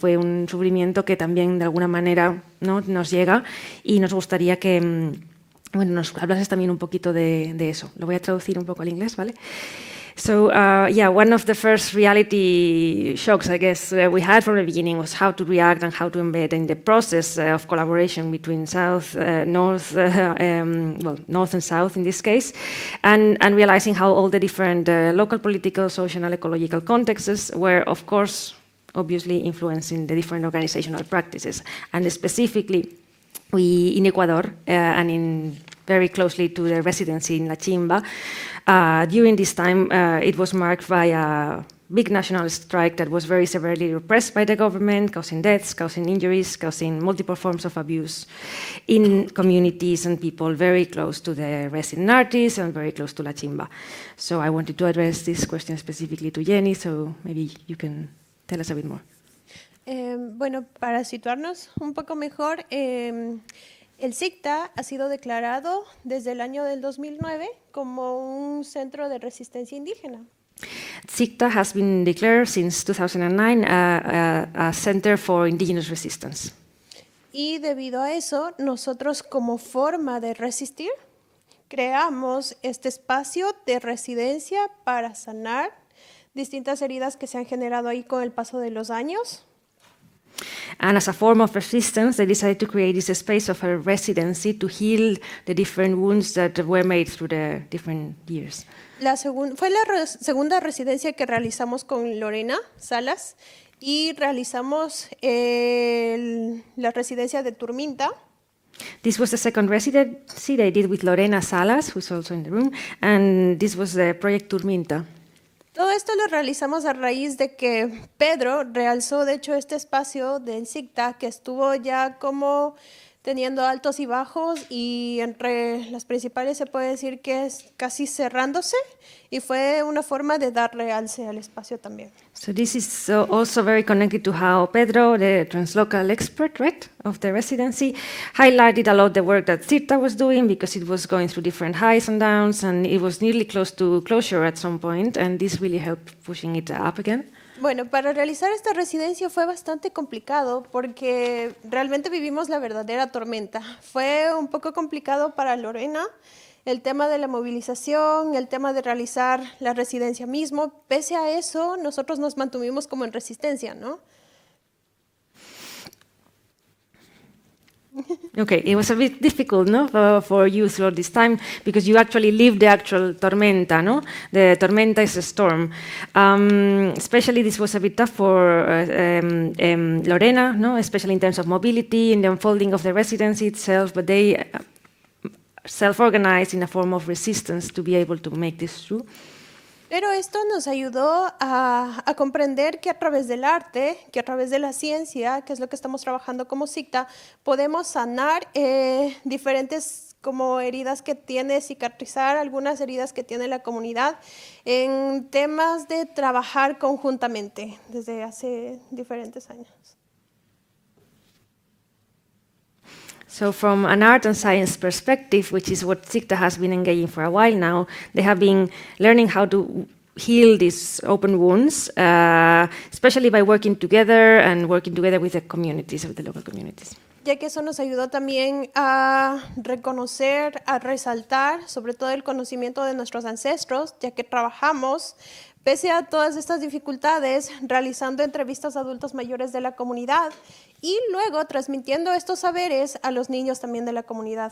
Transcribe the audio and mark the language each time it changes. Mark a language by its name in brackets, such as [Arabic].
[Spanish] Fue un sufrimiento que también de alguna manera, ¿no? nos llega y nos gustaría que nos hablases también un poquito de eso. Lo voy a traducir un poco al inglés, ¿vale? [English] So, one of the first reality shocks, I guess, we had from the beginning was how to react and how to embed in the process of collaboration between North and South in this case, and realizing how all the different local political, social and ecological contexts were, of course, obviously influencing the different organizational practices. And specifically, we in Ecuador, and very closely to the residency in La Chimba, during this time, it was marked by a big national strike that was very severely repressed by the government, causing deaths, causing injuries, causing multiple forms of abuse in communities and people very close to the resident artists and very close to La Chimba. So I wanted to address this question specifically to Jenny, so maybe you can tell us a bit more. [Spanish] Bueno, para situarnos un poco mejor, el CICTA ha sido declarado desde el año del 2009 como un centro de resistencia indígena. [English] CICTA has been declared since 2009 a Center for Indigenous Resistance. [Spanish] Y debido a eso, nosotros como forma de resistir, creamos este espacio de residencia para sanar distintas heridas que se han generado ahí con el paso de los años. [English] And as a form of resistance, they decided to create this space of a residency to heal the different wounds that were made through the different years. [Spanish] Fue la segunda residencia que realizamos con Lorena Salas y realizamos la residencia de Turminta. [English] This was the second residency they did with Lorena Salas, who's also in the room, and this was the Project Turminta. [Spanish] Todo esto lo realizamos a raíz de que Pedro realzó, de hecho, este espacio del CICTA que estuvo ya como teniendo altos y bajos y entre las principales se puede decir que es casi cerrándose y fue una forma de dar realce al espacio también. [English] So this is also very connected to how Pedro, the translocal expert, right, of the residency, highlighted a lot the work that CICTA was doing because it was going through different highs and downs and it was nearly close to closure at some point and this really helped pushing it up again. [Spanish] Bueno, para realizar esta residencia fue bastante complicado porque realmente vivimos la verdadera tormenta. Fue un poco complicado para Lorena el tema de la movilización, el tema de realizar la residencia mismo. Pese a eso, nosotros nos mantuvimos como en resistencia, ¿no? [English] Okay, it was a bit difficult, no, for you throughout this time because you actually lived the actual tormenta, no? The tormenta is a storm. Especially this was a bit tough for Lorena, no? Especially in terms of mobility and the unfolding of the residency itself, but they self-organized in a form of resistance to be able to make this through. [Spanish] Pero esto nos ayudó a comprender que a través del arte, que a través de la ciencia, que es lo que estamos trabajando como CICTA, podemos sanar diferentes como heridas que tiene, cicatrizar algunas heridas que tiene la comunidad en temas de trabajar conjuntamente desde hace diferentes años. [English] So from an art and science perspective, which is what CICTA has been engaging for a while now, they have been learning how to heal these open wounds, especially by working together and working together with the communities, with the local communities. [Spanish] Ya que eso nos ayudó también a reconocer, a resaltar sobre todo el conocimiento de nuestros ancestros, ya que trabajamos pese a todas estas dificultades, realizando entrevistas a adultos mayores de la comunidad y luego transmitiendo estos saberes a los niños también de la comunidad.